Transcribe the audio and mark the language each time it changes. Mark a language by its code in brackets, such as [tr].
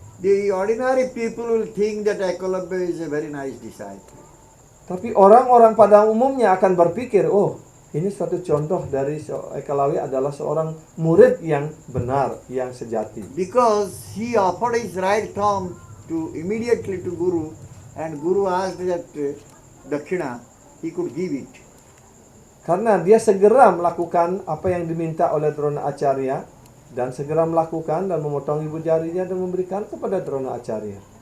[en] The ordinary people will think that Eklavya is a very nice disciple. [id] Tapi orang-orang pada umumnya akan berpikir, oh, ini suatu contoh dari Eklavya adalah seorang murid yang benar, yang sejati. [en] Because he offered his right thumb immediately to Guru, and Guru asked that dakshina, he could give it. [id] Karena dia segera melakukan apa yang diminta oleh Drona Acarya, dan segera melakukan dan memotong ibu jarinya dan memberikan kepada Drona Acarya.